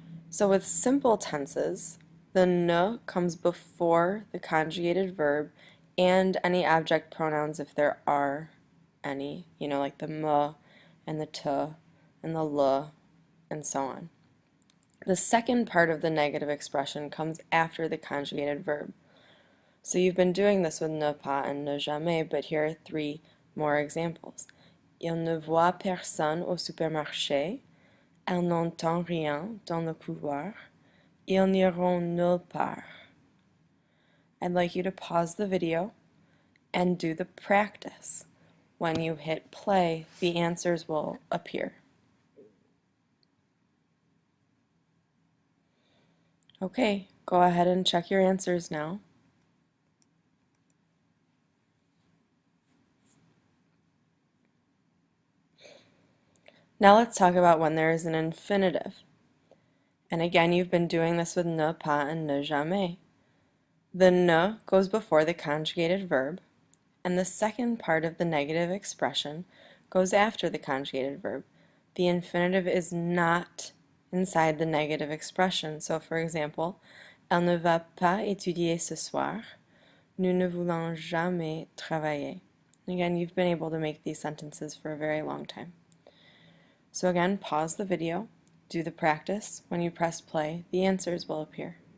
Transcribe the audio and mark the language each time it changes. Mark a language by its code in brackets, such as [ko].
[en] So with simple tenses, the ne comes before the conjugated verb and any object pronouns if there are any, like the me and the te and the le and so on. The second part of the negative expression comes after the conjugated verb. So you've been doing this with ne pas and ne jamais, but here are three more examples. [fr] Il ne voit personne au supermarché. Elle n'entend rien dans le couloir. Ils n'iront nulle part. [en] I'd like you to pause the video and do the practice. When you hit play, the answers will appear. Okay, go ahead and check your answers now. Now let's talk about when there is an infinitive. And again, you've been doing this with ne pas and ne jamais. The ne goes before the conjugated verb, and the second part of the negative expression goes after the conjugated verb. The infinitive is not inside the negative expression. So for example, [fr] elle ne va pas étudier ce soir. Nous ne voulons jamais travailler. [en] Again, you've been able to make these sentences for a very long time. So again, pause the video, do the practice. When you press play, the answers will appear.